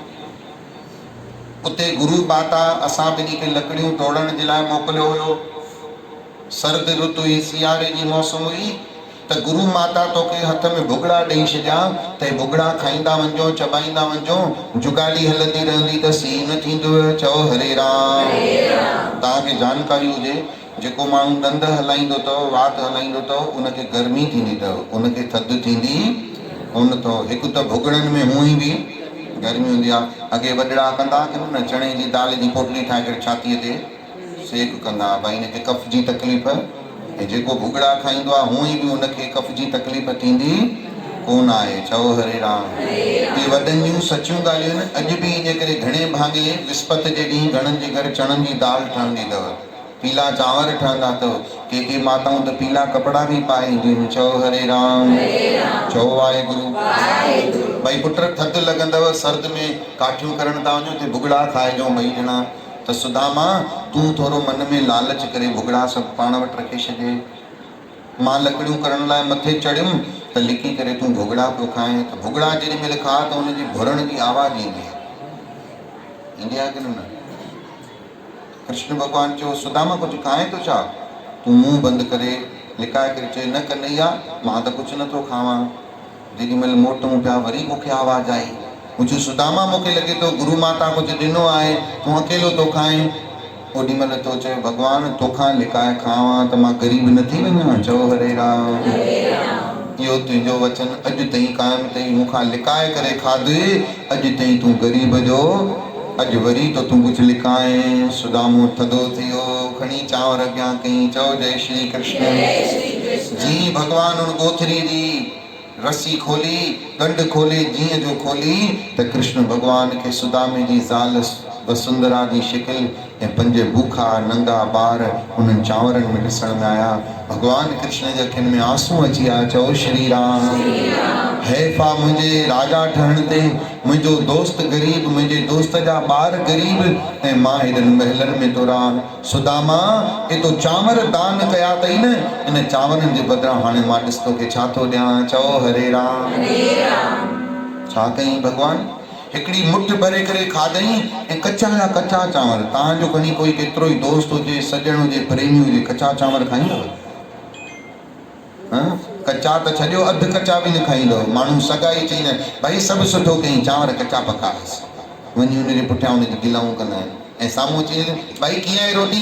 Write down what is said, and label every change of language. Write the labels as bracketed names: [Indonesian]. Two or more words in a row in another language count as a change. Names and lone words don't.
[Sindhi] उते गुरु माता असां ॿिन्ही खे लकड़ियूं तोड़ण जे लाइ मोकिलियो हुयो। सर्द ऋतु हुई, सियारे जी मौसम हुई, त गुरु माता तोखे हथ में भुॻड़ा ॾेई छॾिया त भुॻड़ा खाईंदा वञो, चबाईंदा वञो, जुगाड़ी हलंदी रहंदी त सीउ न थींदो। चओ हरे राम। तव्हांखे जानकारी हुजे, जेको माण्हू ॾंद हलाईंदो अथव, वात हलाईंदो अथव, उनखे गर्मी थींदी अथव, उनखे थधि थींदी कोन अथव। हिकु त भुॻड़नि में हूअं ई बि गर्मी हूंदी आहे। अॻे वॾड़ा कंदा न, चणे जी दाल जी पोटली ठाहे करे छातीअ ते सेक कंदा, भई हिनखे कफ जी तकलीफ़, ऐं जेको भुॻड़ा खाईंदो आहे हूअं ई बि हुनखे कफ जी तकलीफ़ थींदी कोन आहे। चओ हरे राम। इहे वॾनि जूं सचियूं ॻाल्हियूं आहिनि। अॼु बि इन करे घणे भाङे विस्पति जे ॾींहुं घणनि जे घर चणनि जी दाल ठहंदी अथव, पीला चांवर ठहंदा अथव, के माताऊं त पीला कपिड़ा बि पाए ईंदियूं आहिनि। चओ हरे राम, चओ वाहेगुरु। भई पुट थधि लॻंदव, सर्द में काठियूं करण था वञो, त भुॻड़ा खाइजो ॿई ॼणा। त सुदामा, तूं थोरो मन में लालच करे भुॻड़ा सभु पाण वटि रखे छॾे। मां लकड़ियूं करण लाइ मथे चढ़ियुमि त लिकी करे तूं भुॻड़ा पियो खाए, त भुॻड़ा जेॾी महिल खा त हुनजी भुरण जी आवाज़ ईंदी आहे की न? कृष्ण भॻवानु चयो, सुदामा कुझु खाए थो छा? तूं मुंहुं बंदि करे लिकाए करे चए, न कन्हैया, मां त कुझु नथो खावां। जेॾी महिल मोटूं पिया वरी मूंखे आवाज़ आई, मुंहिंजो सुदामा, मूंखे लॻे थो गुरु माता कुझु ॾिनो आहे, तूं अकेलो थो खाए। ओॾी महिल तो चए, भॻवानु तोखां लिकाए खावां त मां ग़रीब न थी वञां। चओ हरे राम। इहो तुंहिंजो वचन अॼु ताईं क़ाइमु अथई, मूंखां लिकाए करे खाधे, अॼु ताईं तूं ग़रीब जो, अॼु वरी तो तूं कुझु लिकाए। सुदामो थधो थी वियो, खणी चांवर अॻियां कई। चओ जय श्री कृष्ण। जी भॻवानु उन ॻोथरी जी रस्सी खोली, ॻंढ खोली, जीअं जो खोली त कृष्ण भॻवान खे सुदामे जी ज़ाल वसुंधरा जी शिकिल ऐं 5 बुखा नंगा ॿार उन्हनि चांवरनि में ॾिसण में आया। भॻवानु कृष्ण जे अखियुनि में आंसू अची आया। चओ श्री राम। हैफ़ा मुंहिंजे राजा ठहण ते, मुंहिंजो दोस्त ग़रीब, मुंहिंजे दोस्त जा ॿार ग़रीब, ऐं मां हेॾनि महलनि में थो रहां। सुदामा, एॾो चांवर दान कया अथई न, इन चांवरनि जे बदिरां हाणे मां ॾिस तोखे छा थो ॾियां। चओ हरे राम। छा कई भॻवानु? हिकिड़ी मुठ भरे करे खाधई, ऐं कचा जा कचा चांवर। तव्हांजो खणी कोई केतिरो ई दोस्त हुजे, सॼण हुजे, प्रेमी हुजे, कचा चांवर खाईंदव? कचा त छॾियो, अधु कचा बि न खाईंदव। माण्हू सगाई चईंदा आहिनि, भई सभु सुठो कई, चांवर कचा पकाइसि, वञी हुनजे पुठियां हुनजी गिलाऊं कंदा आहिनि, ऐं साम्हूं चई, भई कीअं आहे रोटी?